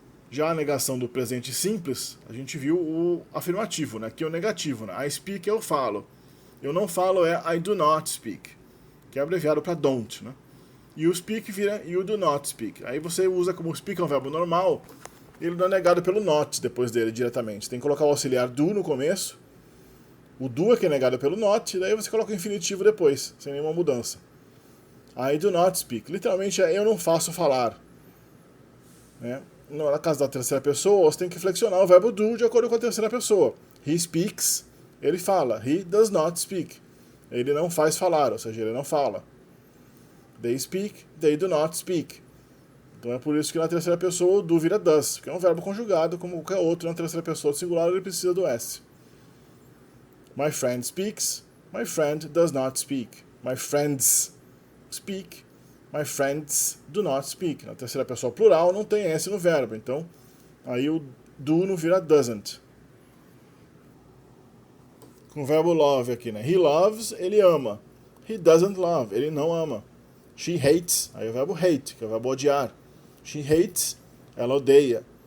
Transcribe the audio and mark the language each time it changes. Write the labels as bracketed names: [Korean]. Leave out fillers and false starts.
[Portuguese] Já a negação do presente simples, a gente viu o afirmativo, né? Aqui é o negativo, né? [English] I speak, [Portuguese] eu falo. Eu não falo é [English] I do not speak, [Portuguese] que é abreviado para don't, né? [English] You speak vira you do not speak. [Portuguese] Aí você usa como speak é um verbo normal, ele não é negado pelo not depois dele diretamente. Tem que colocar o auxiliar do no começo. O do é que é negado pelo not, e daí você coloca o infinitivo depois, sem nenhuma mudança. [English] I do not speak. [Portuguese] Literalmente é eu não faço falar. Né? Na casa da terceira pessoa, você tem que flexionar o verbo do de acordo com a terceira pessoa. [English] He speaks, [Portuguese] ele fala. [English] He does not speak. [Portuguese] Ele não faz falar, ou seja, ele não fala. [English] They speak, they do not speak. [Portuguese] Então é por isso que na terceira pessoa o do vira does, que é um verbo conjugado, como qualquer outro na terceira pessoa do singular, ele precisa do S. [English] My friend speaks, my friend does not speak. My friends speak, my friends do not speak. [Portuguese] Na terceira pessoa plural não tem S no verbo, então aí o do não vira doesn't. Com o verbo love aqui, né? [English] He loves, [Portuguese] ele ama. [English] He doesn't love, [Portuguese] ele não ama. [English] She hates, [Portuguese] aí é o verbo hate, que é o verbo odiar. She hates, ela odeia.